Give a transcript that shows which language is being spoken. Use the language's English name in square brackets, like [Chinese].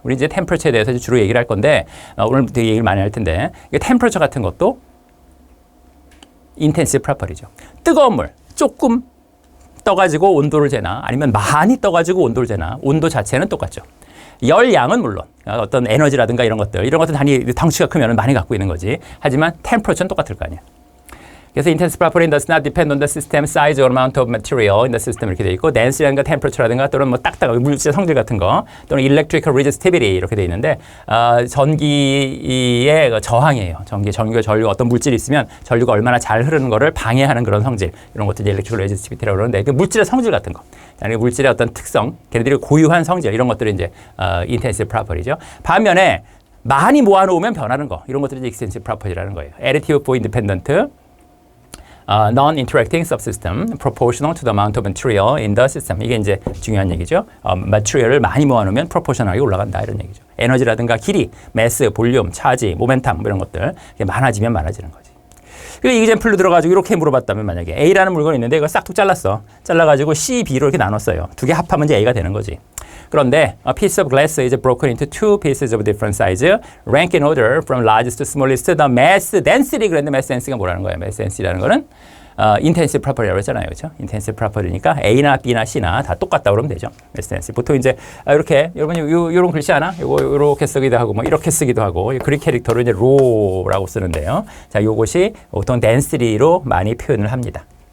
[Korean] 우리 이제 temperature에 대해서 주로 얘기를 할 건데 오늘 되게 얘기를 많이 할 텐데 이게 temperature 같은 것도 intensive property죠. 뜨거운 물 조금 떠가지고 온도를 재나 아니면 많이 떠가지고 온도를 재나 온도 자체는 똑같죠. 열량은 물론 어떤 에너지라든가 이런 것들 단위 덩치가 크면 많이 갖고 있는 거지. 하지만 temperature는 똑같을 거 아니야. 그래서 [English] intensive property does not depend on the system [Korean] size or amount of material in the system 이렇게 돼 있고 density라든가 temperature라든가 또는 뭐 딱딱한 물질 성질 같은 거 또는 electrical resistivity 이렇게 돼 있는데 전기의 저항이에요. 전기와 전류가 어떤 물질이 있으면 전류가 얼마나 잘 흐르는 거를 방해하는 그런 성질 이런 것들이 electrical resistivity라고 그러는데 그 물질의 성질 같은 거 아니 물질의 어떤 특성 걔네들이 고유한 성질 이런 것들이 이제 intensive property죠. 반면에 많이 모아놓으면 변하는 거 이런 것들이 extensive property라는 거예요. [English] additive for independent non-interacting subsystem proportional to the amount of material in the system. [Korean] 이게 이제 중요한 얘기죠. material을 많이 모아놓으면 proportional하게 올라간다 이런 얘기죠. 에너지라든가 길이, mass, 볼륨, 차지, 모멘텀 이런 것들 많아지면 많아지는 거지. 그 이그젬플로 들어가지고 이렇게 물어봤다면 만약에 A라는 물건이 있는데 이걸 싹둑 잘랐어. 잘라가지고 C, B로 이렇게 나눴어요. 두 개 합하면 이제 A가 되는 거지. 그런데 [English] a piece of glass is broken into two pieces of different size, rank in order from largest to smallest. [Korean] The mass density 그랬는데 mass density가 뭐라는 거예요? mass density라는 거는 intensive property라고 했잖아요. 그렇죠? intensive property니까 A나 B나 C나 다 똑같다 그러면 되죠. [English] mass density. [Korean] 보통 이제 이렇게 여러분이 요런 글씨 하나? 요렇게 쓰기도 하고 뭐 이렇게 쓰기도 하고 그릭 캐릭터로 이제 rho라고 쓰는데요. 자, 요것이 보통 density로 많이 표현을 합니다.